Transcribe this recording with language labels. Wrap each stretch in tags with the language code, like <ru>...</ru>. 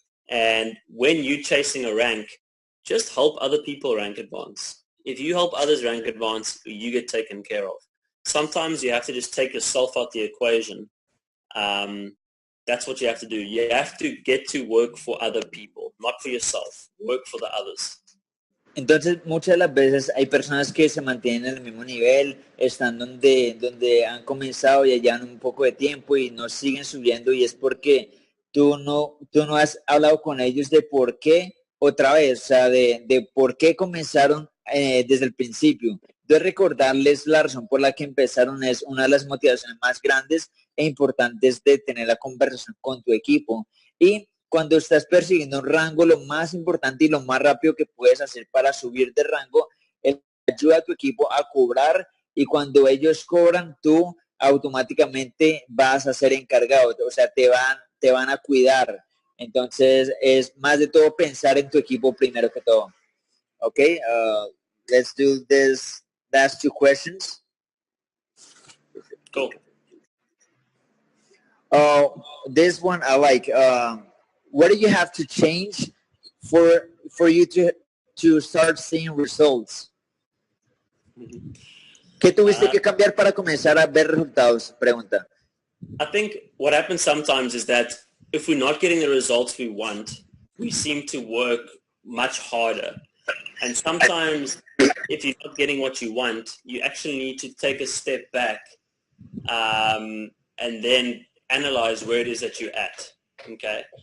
<en>And when you're chasing a rank, just help other people rank advance. If you help others rank advance, you get taken care of. Sometimes you have to just take yourself out the equation. That's what you have to do. You have to get to work for other people, not for yourself. Work for the others.</en> <es>Entonces, muchas de las veces hay personas que se mantienen en el mismo nivel, están donde han comenzado, ya llevan un poco de tiempo y no siguen subiendo, y es porque tú no has hablado con ellos de por qué, otra vez, o sea, de por qué comenzaron desde el principio. Entonces, recordarles la razón por la que empezaron es una de las motivaciones más grandes e importantes de tener la conversación con tu equipo. Y cuando estás persiguiendo un rango, lo más importante y lo más rápido que puedes hacer para subir de rango es ayudar a tu equipo a cobrar, y cuando ellos cobran, tú automáticamente vas a ser encargado, o sea, te van a cuidar. Entonces, es más de todo pensar en tu equipo primero que todo.</es> <en>Okay, let's do this last two questions. Cool. This one I like. What do you have to change for you to start seeing results?</en> <es>¿Qué tuviste que cambiar para comenzar a ver resultados? Pregunta.</es> <en>I think what happens sometimes is that if we're not getting the results we want, we seem to work much harder. And sometimes if you're not getting what you want, you actually need to take a step back and then analyze where it is that you're at. Okay.</en>